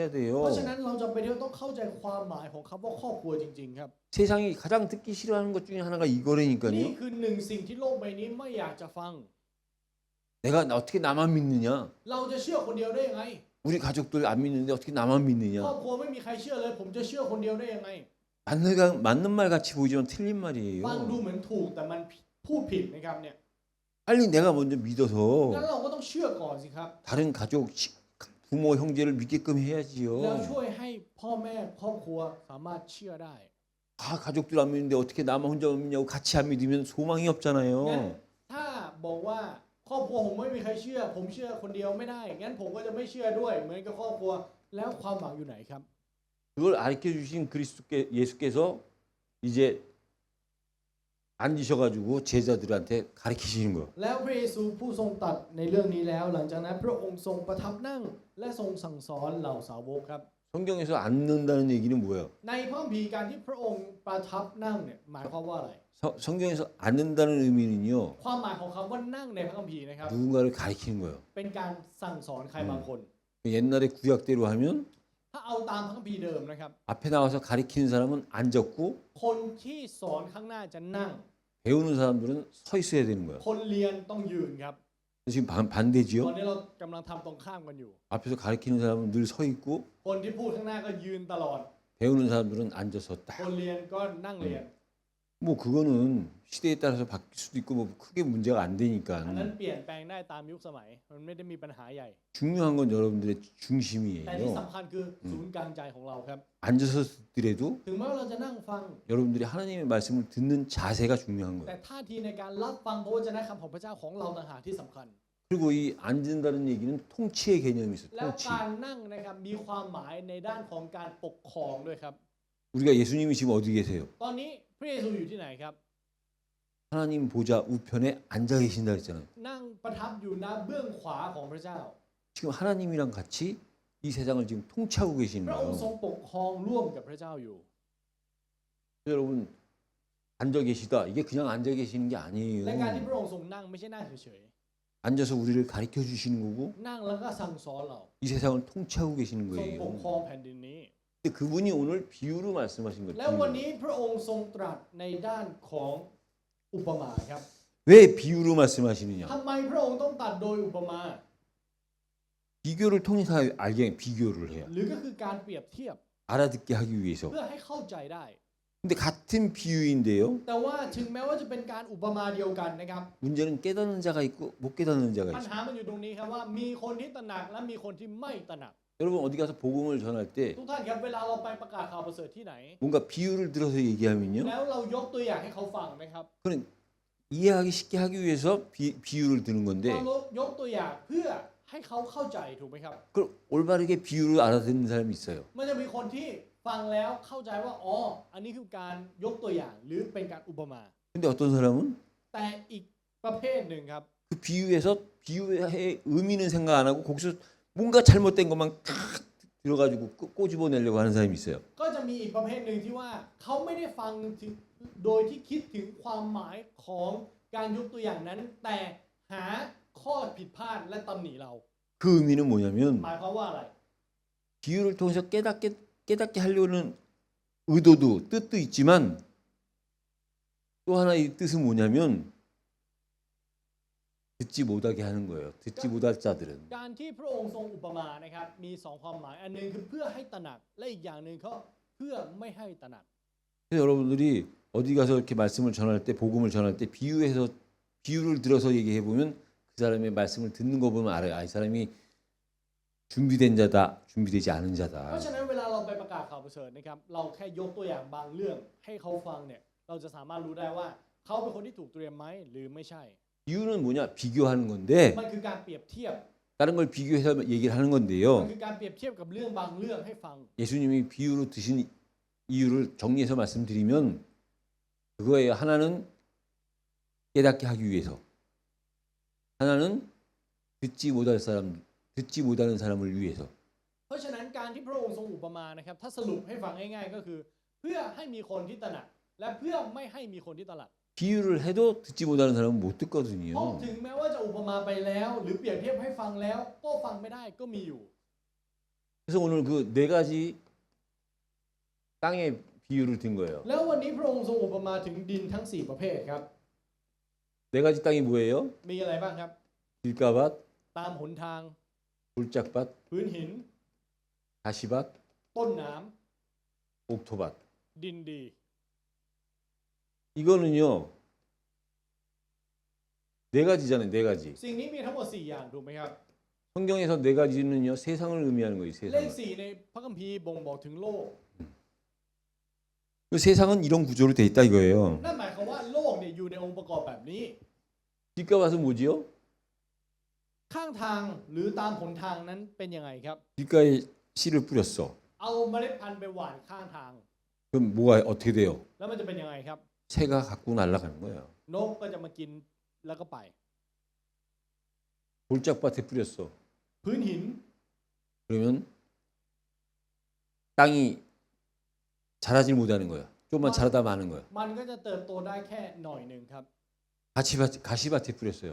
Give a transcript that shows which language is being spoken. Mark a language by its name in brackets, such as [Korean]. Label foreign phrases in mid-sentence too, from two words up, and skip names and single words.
[Thai] เพราะฉะ [Korean] 돼요. [Thai] นั้นเราจำเป็นที่ต้องเข้าใจความหมายของคำว่าครอบครัวจริงๆครับ [Korean] 세상이 가장 듣기 싫어하는 것 중에 하나가 [Thai] นี่ [Korean] 이거라니까요. [Thai] คือหนึ่งสิ่งที่โลกใบนี้ไม่อยากจะฟัง [Korean] 내가 어떻게 나만 믿느냐? [Thai] เราจะเชื่อคนเดียวได้ยังไง [Korean] 우리 가족들 안 믿는데 어떻게 나만 [Thai] ครอบ [Korean] 믿느냐? [Thai] ครัวไม่มีใครเชื่อเลย ผมจะเชื่อคนเดียวได้ยังไง [Korean] 맞는 말 같이 보이지만 틀린 [Thai] ฟังดู [Korean] 말이에요. [Thai] เหมือนถูกแต่มันพูดผิดนะครับเนี่ย [Korean] 빨리 내가 먼저 믿어서 [Thai] งั้นเราก็ต้องเชื่อก่อนสิครับ [Korean] 다른 가족, 부모, 형제를 믿게끔 [Thai] แล้ว [Korean] 해야지요. [Thai] ช่วยให้พ่อแม่ครอบครัวสามารถเชื่อได้ [Korean] 아 가족들 안 믿는데 어떻게 나만 혼자 믿냐고 같이 안 믿으면 소망이 [Thai] งั้น [Korean] 없잖아요. [Thai] ถ้าบอกว่าครอบครัวผมไม่มีใครเชื่อ ผมเชื่อคนเดียวไม่ได้ งั้นผมก็จะไม่เชื่อด้วย เหมือนกับครอบครัว แล้วความหวังอยู่ไหนครับ [Korean] 그걸 가르쳐 주신 예수께서 이제 앉으셔가지고 제자들한테 가르치시는 거예요. [Thai] แล้วพระเยซูผู้ทรงตรัสในเรื่องนี้แล้ว หลังจากนั้นพระองค์ทรงประทับนั่ง และทรงสั่งสอนเหล่าสาวกครับ [Korean] 성경에서 앉는다는 얘기는 뭐예요? [Thai] ในพระคัมภีร์การที่พระองค์ประทับนั่งเนี่ยหมายความว่าอะไร [Korean] 성경에서 앉는다는 의미는요. [Thai] ความหมายของคำว่านั่งในพระคัมภีร์นะครับ [Korean] 누군가를 가리키는 거예요. [Thai] เป็นการสั่งสอนใครบางคน [Korean] 옛날에 구약대로 하면 [Thai] ถ้าเอาตามพระคัมภีร์เดิมนะครับ [Korean] 앞에 나와서 가리키는 사람은 앉았고 [Thai] คนที่สอนข้างหน้าจะนั่ง [Korean] 배우는 사람들은 서 있어야 되는 거예요. [Thai] คนเรียนต้องยืนครับ [Korean] 지금 [Thai] ตอน [Korean] 반대지요. [Thai] นี้เรากำลังทำตรงข้ามกันอยู่ [Korean] 앞에서 가리키는 사람은 늘 서 있고 [Thai] คนที่พูดข้างหน้าก็ยืนตลอด [Korean] 배우는 사람들은 앉아서 [Thai] ค [Korean] 딱. [Thai] นเรียนก็นั่งเรียน [Korean] 뭐 그거는 시대에 따라서 바뀔 수도 있고 뭐 크게 문제가 안 [Thai] อันนั้น [Korean] 되니까 [Thai] เปลี่ยนแปลงได้ตามยุคสมัย มันไม่ได้มีปัญหาใหญ่ [Korean] 중요한 건 여러분들의 [Thai] แต่ที่ [Korean] 중심이에요. [Thai] สำคัญคือศูนย์กลางใจของเราครับ [Korean] 앉아서 듣더라도 [Thai] ถึงแม้ว่าเราจะนั่งฟัง [Korean] 여러분들이 하나님의 말씀을 듣는 자세가 중요한 [Thai] แต่ [Korean] 거예요. [Thai] ท่าทีในการรับฟังพระวจนะคำของพระเจ้าของเราต่างหากที่สำคัญ [Korean] 그리고 이 앉는다는 얘기는 통치의 개념이 있어요. [Thai] แล้ว [Korean] 통치. [Thai] การนั่งนะครับมีความหมายในด้านของการปกครองด้วยครับ [Korean] 우리가 예수님이 지금 어디 계세요? [Thai] ตอนนี้พระเยซูอยู่ที่ไหนครับ [Korean] 하나님 보좌 우편에 앉아 계신다 했잖아요. [Thai] นั่งประทับอยู่ณเบื้องขวาของพระเจ้า [Korean] 지금 하나님이랑 같이 이 세상을 지금 통치하고 [Thai] พ [Korean] 계시는 [Thai] ระองค์ทรง [Korean] 거예요. [Thai] ปกครองร่วมกับพระเจ้าอยู่ [Korean] 여러분 앉아 계시다. 이게 그냥 앉아 계시는 게 [Thai] และการที่ [Korean] 아니에요. [Thai] พระองค์ทรงนั่งไม่ใช่นั่งเฉย [Korean] 앉아서 우리를 가르쳐 주시는 거고 [Thai] นั่งแล้วก็สั่งสอนเรา [Korean] 이 세상을 통치하고 계시는 [Thai] ทรงปกค [Korean] 거예요. [Thai] รองแผ่นดินนี้ [Korean] 근데 그분이 오늘 비유로 말씀하신 거예요. [Thai] และวันนี้พระองค์ทรงตรัสในด้านของอุปมาครับ [Korean] 왜 비유로 말씀하시느냐? [Thai] ทำไมพระองค์ต้องตรัสโดยอุปมา [Korean] 비교를 통해서 알게 비교를 해요. [Thai] หรือก็คือการเปรียบเทียบ [Korean] 알아듣게 하기 위해서. [Thai] เพื่อให้เข้าใจได้ [Korean] 근데 같은 비유인데요. [Thai] แต่ว่าถึงแม้ว่าจะเป็นการอุปมาเดียวกันนะครับ [Korean] 문제는 깨닫는 자가 있고 못 깨닫는 자가 [Thai] ปัญ [Korean] 있어요. [Thai] หามันอยู่ตรงนี้ครับว่ามีคนที่ตระหนักและมีคนที่ไม่ตระหนัก [Korean] 여러분 어디 가서 복음을 전할 때 [Thai] ทุกท่านครับเวลาเราไปประกาศข่าวประเสริฐที่ไหน [Korean] 뭔가 비유를 들어서 얘기하면요. [Thai] แล้วเรายกตัวอย่างให้เขาฟังนะครับ [Korean] 그는 이해하기 쉽게 하기 위해서 비유를 드는 [Thai] เรา [Korean] 건데 [Thai] ยกตัวอย่างเพื่อให้เขาเข้าใจถูกไหมครับ [Korean] 그걸 올바르게 비유를 알아듣는 사람이 있어요. [Thai] มันจะมีคนที่ฟังแล้วเข้าใจว่าอ๋ออันนี้คือการยกตัวอย่างหรือเป็นการอุปมา [Korean] 근데 어떤 사람은 [Thai] แต่อีกประเภทหนึ่งครับ [Korean] 그 비유에서 비유의 의미는 생각 안 하고 거기서 뭔가 잘못된 것만 탁 들어가지고 꼬집어내려고 하는 사람이 있어요. [Thai] ก็จะมีอีกประเภทหนึ่งที่ว่าเขาไม่ได้ฟังถึงโดยที่คิดถึงความหมายของการยกตัวอย่างนั้น แต่หาข้อผิดพลาดและตำหนิเรา [Korean] 그 의미는 뭐냐면 [Thai] หมายความว่าอะไร [Korean] 비유를 통해서 깨닫게 하려는 의도도 뜻도 있지만 또 하나의 뜻은 뭐냐면 듣지 못하게 하는 거예요. 듣지 못할 자들은. [Thai] การที่พระองค์ทรงอุปมานะครับมีสองความหมายอันหนึงคือเพื่อให้ตระหนักและอีกอย่างหนึ่งก็เพื่อไม่ให้ตระหนัก [Korean] 그래서 여러분들이 어디 가서 이렇게 말씀을 전할 때 복음을 전할 때 비유를 들어서 얘기해 보면 그 사람의 말씀을 듣는 거 보면 알아요. 아, 이 사람이 준비된 자다, 준비되지 않은 [Thai] เพ [Korean] 자다. [Thai] ราะฉะนั้นเวลาเราไปประกาศข่าวประเสริฐนะครับเราแค่ยกตัวอย่างบางเรื่องให้เขาฟังเนี่ยเราจะสามารถรู้ได้ว่าเขาเป็นคนที่ถูกเตรียมไหมหรือไม่ใช่ [Korean] 비유는 뭐냐? 비교하는 건데 [Thai] มันคือการเปรียบเทียบ [Korean] 다른 걸 비교해서 얘기를 하는 [Thai] มัน [Korean] 건데요. [Thai] คือการเปรียบเทียบกับเรื่องบางเรื่องให้ฟัง [Korean] 예수님이 비유로 드신 이유를 정리해서 말씀드리면 그거예요. 하나는 깨닫게 하기 위해서, 하나는 듣지 못하는 사람을 위해서. [Thai] เพราะฉะนั้นการที่พระองค์ทรงอุปมานะครับถ้าสรุปให้ฟังง่ายๆก็คือ เพื่อให้มีคนที่ตระหนักและเพื่อไม่ให้มีคนที่ตระหนัก [Korean] 비유를 해도 듣지 못하는 사람은 못 [Thai] เพราะ [Korean] 듣거든요. [Thai] ถึงแม้ว่าจะอุปมาไปแล้ว หรือเปรียบเทียบให้ฟังแล้วก็ฟังไม่ได้ก็มีอยู่ [Korean] 그래서 오늘 그 네 가지 땅의 비유를 든 거예요. [Thai] แล้ววันนี้พระองค์ทรงอุปมาถึงดินทั้ง 4 ประเภทครับ [Korean] 네 가지 땅이 뭐예요? [Thai] มีอะไรบ้างครับ [Korean] 길가밭, [Thai] ตามหนทาง [Korean] 골짝밭, [Thai] พื้นหิน [Korean] 가시밭, [Thai] ต้นน้ [Korean] 옥토밭. [Thai] ำดินดี [Korean] 이거는요. 네 가지잖아요. 네 가지. [Thai] สิ่งนี้มีทั้งหมด 4 อย่างถูกไหมครับ [Korean] 성경에서 네 가지는요. 세상을 의미하는 거예요. [Thai] เลข [Korean] 세상을. [Thai] 4ในพระคัมภีร์บ่งบอกถึงโลก [Korean] 그 세상은 이런 구조로 돼 있다 이거예요. [Thai] นั่นหมายความว่าโลกเนี่ยอยู่ในองค์ประกอบแบบนี้ [Korean] 길가밭은 뭐지요? [Thai] ข้างทางหรือตามหนทางนั้นเป็นยังไงครับ [Korean] 길가에 씨를 뿌렸어. [Thai] เอาเมล็ดพันธุ์ไปหว่านข้างทาง [Korean] 그럼 뭐가 어떻게 돼요? [Thai] แล้วมันจะเป็นยังไงครับ [Korean] 새가 갖고 날아가는 거예요. [Thai] นกก็จะมากินแล้วก็ไป [Korean] 골짝밭에 뿌렸어. [Thai] พื้นหิน [Korean] 그러면 땅이 자라질 못하는 거야. 조금만 자라다 마는 거야. [Thai] มันก็จะเติบโตได้แค่หน่อยหนึ่งครับ [Korean] 가시밭에 뿌렸어요.